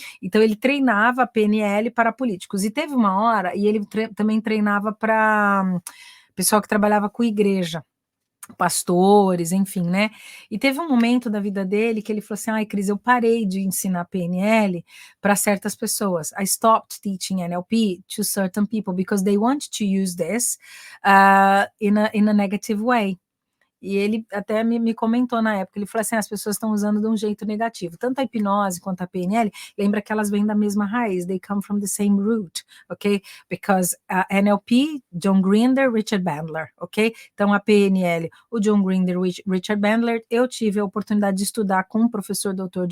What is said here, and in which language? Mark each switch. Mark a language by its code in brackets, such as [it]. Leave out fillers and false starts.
[pt] Então ele treinava a PNL para políticos, e teve uma hora, e ele também treinava para pessoal que trabalhava com igreja. pastores, enfim, né? E teve um momento da vida dele que ele falou assim: ai, Cris, eu parei de ensinar PNL para certas pessoas. [en] I stopped teaching NLP to certain people because they want to use this in a negative way. [pt] E ele até me comentou na época, ele falou assim, as pessoas estão usando de um jeito negativo, tanto a hipnose quanto a PNL, lembra que elas vêm da mesma raiz, [en] they come from the same root, [pt] ok? [en] Because NLP, John Grinder, Richard Bandler, ok? [pt] Então a PNL, o John Grinder, Richard Bandler, eu tive a oportunidade de estudar com o professor Dr.